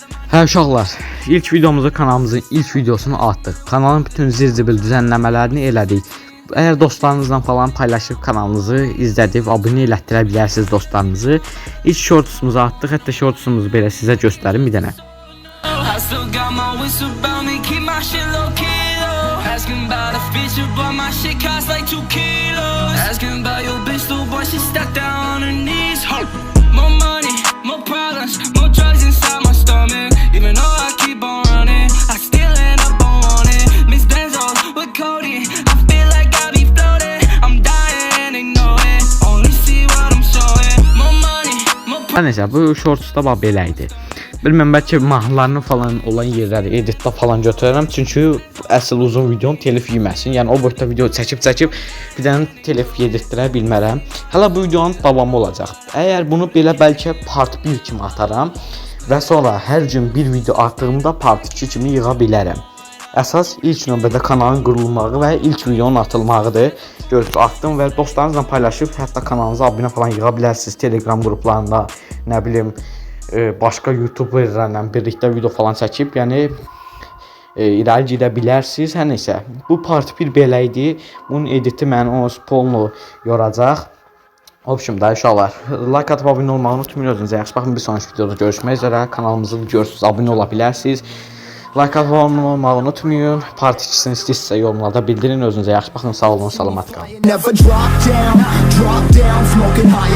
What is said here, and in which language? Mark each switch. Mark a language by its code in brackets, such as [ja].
[az] Hə uşaqlar, ilk videomuzu kanalımızın ilk videosunu atdıq. Kanalın bütün zirzibil düzenləmələrini elədik. Əgər dostlarınızla falan paylaşıb kanalınızı izlədib abunə elətdirə bilərsiniz dostlarınızı. İlk shortsumuzu atdıq, hətta shortsumuzu belə sizə göstərim bir dənə. [en] I still got my whistle about me, keep my shit low key though. Asking about a feature, but my shit costs like 2 kilos. Asking about your bitch, little boy, she stuck down on her knees. More money, more problems, more drugs inside my stomach. Even though I keep on running, I still end up on wanted. Miss Benzo with Cody, I feel like I be floating. I'm dying and they know it, only see what I'm showing. More money, more [az] Nəysə, bu shortsda bax belə idi. Bilməm, bəlkə mahnılarını falan olan yerləri editdə falan götürərəm. Çünki əsl uzun videom telif yeməsin. Yəni o boyda video çəkib bir dənə telif yedirtdirə bilmərəm. Hələ bu videonun davamı olacaq. Əgər bunu belə bəlkə part 1 kimi ataram və sonra hər gün bir video atdığımda part 2 kimi yığa bilərəm. Əsas ilk növbədə kanalın qurulmağı və ilk videonun atılmağıdır. Görürsünüz, atdım və dostlarınızla paylaşıb hətta kanalınıza abunə falan yığa bilərsiniz. Telegram qruplarında, nə bilim, başqa YouTuberlərlə birlikdə video falan çəkib, yəni irəli gedə bilərsiniz. Hər nəysə, bu part 1 belə idi. Bunun editi məni o spolunu yoracaq. Obşim da uşaqlar, like atıb abunə olmağı unutmayın. Özünüzə yaxşı baxın. Bir sonraki videoda görüşmək üzrə. Kanalımızı görürsünüz, abunə ola bilərsiniz. Like atıb abunə olmağı unutmayın. Part 2-sini istəyirsə yorumlarda bildirin. Özünüzə yaxşı baxın. Sağ olun, salamat qalın. [en] Never drop down, smoking high.